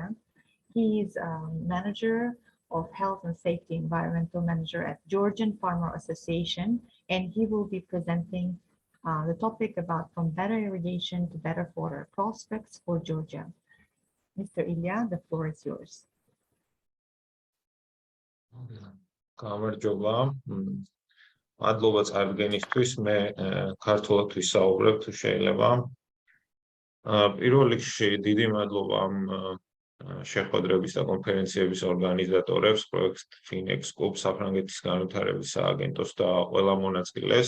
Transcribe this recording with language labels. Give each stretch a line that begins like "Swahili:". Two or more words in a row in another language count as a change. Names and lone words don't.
English: He is manager of health and safety, environmental manager at Georgian Farmer Association, and he will be presenting the topic about from better irrigation to better water prospects for Georgia. Mr. Ilya, the floor is yours.
Georgian: გამარჯობა. მადლობა წარდგენისთვის. მე ქართულად ვისაუბრებ, თუ შეიძლება. პირველ რიგში დიდი მადლობა ამ შეხვედრების და კონფერენციების ორგანიზატორებს, პროექტ FinExCoop, საფრანგეთის განვითარების სააგენტოს და ყველა მონაწილეს.